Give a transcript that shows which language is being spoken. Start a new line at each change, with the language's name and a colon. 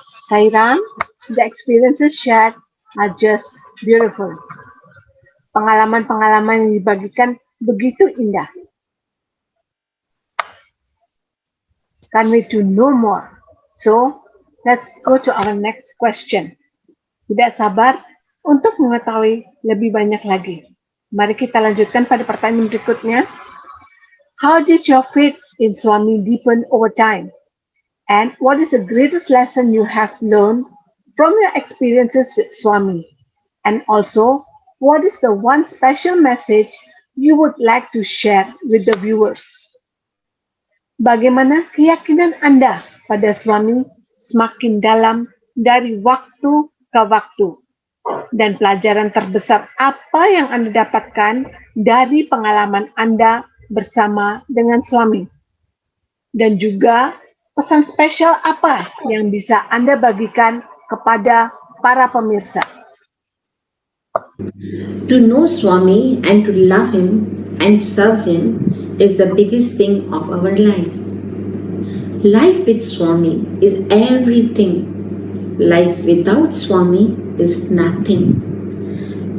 English: Sairam, the experiences shared are just beautiful.
Indonesian: Pengalaman-pengalaman yang dibagikan begitu indah.
English: Can't wait to know more. So, let's go to our next question.
Indonesian: Tidak sabar untuk mengetahui lebih banyak lagi. Mari kita lanjutkan pada pertanyaan berikutnya.
English: How did your faith in Swami deepen over time? And what is the greatest lesson you have learned from your experiences with Swami? And also, what is the one special message you would like to share with the viewers?
Indonesian: Bagaimana keyakinan Anda pada Swami semakin dalam dari waktu ke waktu? Dan pelajaran terbesar apa yang Anda dapatkan dari pengalaman Anda bersama dengan Swami? Dan juga pesan spesial apa yang bisa Anda bagikan kepada para pemirsa?
English: To know Swami and to love him and serve him is the biggest thing of our life. Life with Swami is everything. Life without Swami is nothing.